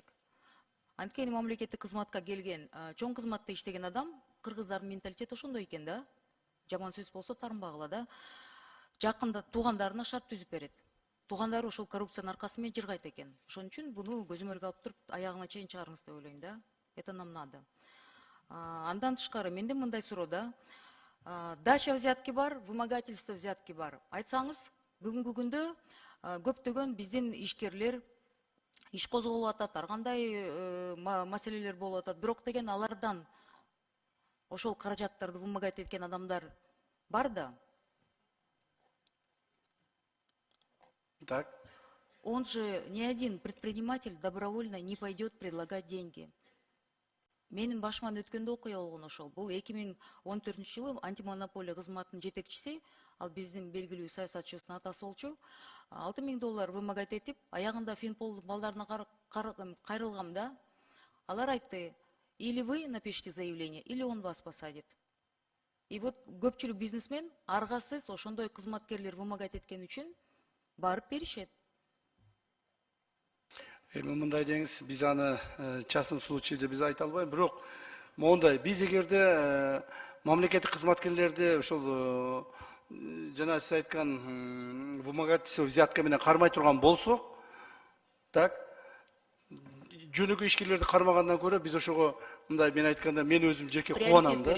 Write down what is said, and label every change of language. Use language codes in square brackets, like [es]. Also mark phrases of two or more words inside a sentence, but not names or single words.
[ky] Анткени мамлекеттик кызматка келген, чоң кызматта иштеген адам, кыргыздардын менталитети ошондой экен да. Жаман сөз болсо тарынбагыла да. Жакында туугандарына шарт түзүп берет. Туугандары ошол коррупциянын аркасы менен жыргайт экен. Ошон үчүн буну көзөмөлгө алып туруп, аягына чейин чыгарыңыз деп ойлойм да. [ru] Это нам надо. [ky] Андан тышкары менде мындай суроо да. [ru] Дача взятки [ky] бар, [ru] вымогательство взятки [ky] бар. Айтсаңыз, бүгүнкү күндө көптөгөн биздин ишкерлер иш козголуп атат, ар кандай маселелер болуп атат. Бирок деген алардан ошол каражаттарды вымогать эткен адамдар бар да. [ru] Так. Он же ни один предприниматель добровольно не пойдет предлагать деньги. [ky] Менин башыман өткөндө окуя болгон ошол. Бул 2014 жылы антимонополия кызматынын жетекчиси, ал биздин белгилүү саясатчыбыздын атасы болчу, $6.000 вымогать этип, аягында Финпол балдарына кайрылгам да. Алар айтты: [ru] или вы напишите заявление, или он вас посадит. И вот [ky] көпчүлүк бизнесмен аргасыз ошондой кызматкерлер вымогать эткен үчүн барып беришет. Мындай деңиз, биз аны [ru] частный случайда [ky] биз айта албайбыз, бирок мондай биз эгерде мамлекеттик кызматкерлерди ошол жана сиз айткан [ru] вымогательство взятка [ky] менен кармай турган болсок, так, жөнөкөй ишкерлерди кармагандан көрө биз ошого мындай мен айтканда мен өзүм жеке кубанам да.